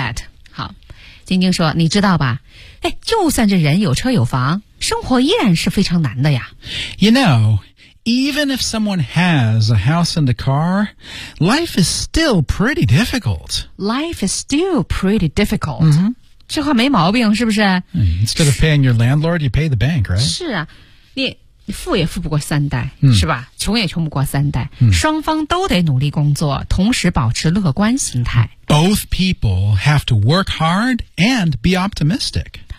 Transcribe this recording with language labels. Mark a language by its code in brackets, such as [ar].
[en] I get that. [zh] 好，晶晶说，你知道吧？哎，就算这人有车有房，生活依然是非常难的呀。 [en] You know... Even if someone has a house and a car, life is still pretty difficult. Life is still pretty difficult.、 [zh] 这话没毛病是不是 [en] Instead of paying your landlord, you pay the bank, right? [zh] 是啊 你富也富不过三代、是吧穷也穷不过三代、双方都得努力工作同时保持乐观心态 [en] Both people have to work hard and be optimistic.